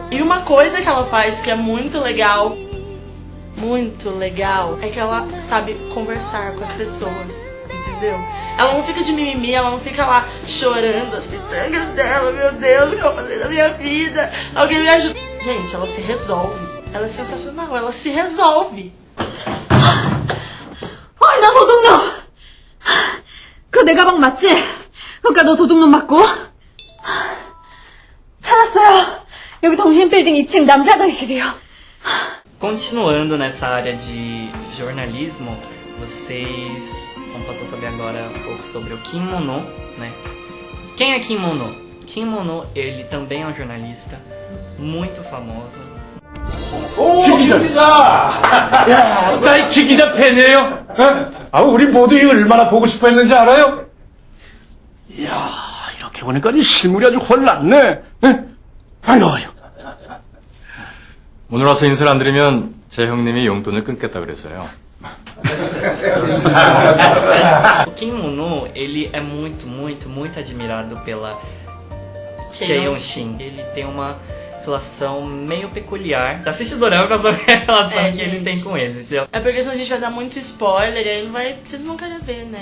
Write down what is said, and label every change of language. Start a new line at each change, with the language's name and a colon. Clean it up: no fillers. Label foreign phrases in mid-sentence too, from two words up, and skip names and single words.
Portuguese: E uma coisa que ela faz que é muito legal, é que ela sabe conversar com as pessoas, entendeu? Ela não fica de mimimi, ela não fica lá chorando as pitangas dela, meu Deus, o que eu vou fazer da minha vida? Alguém me ajuda. Gente, ela se resolve. Ela é sensacional, ela se resolve.
Korean: 어이, 나 도둑놈! 그거 내 가방 맞지? 그러니까 너 도둑놈 맞고? 찾았어요. 여기 동신빌딩 2층 남자 화장실이요.
Portuguese: Continuando nessa área de jornalismo, vocês vão passar a saber agora um pouco sobre o Kim Mono, né? Quem é Kim Mono? Kim Mono, ele também é um jornalista muito famoso.
Korean: 김 기자! 야, 나이 김 기자 팬이에요? 우리 모두 이 얼마나 보고 싶어 했는지 알아요? 이야, 이렇게 보니까 이 실물이 아주 헐났네. 반가워요. 오늘 와서 인사를 안 드리면 제 형님이 용돈을 끊겠다 그래서요.
Portuguese: O Kim Mono, ele é muito admirado pela Chae Yeon-shin. Ele tem uma relação meio peculiar. Assiste o dorama pra saber a relação que ele gente. tem com ele, entendeu? É porque senão a gente vai dar muito spoiler e aí não vai, vocês não vão querer ver, né?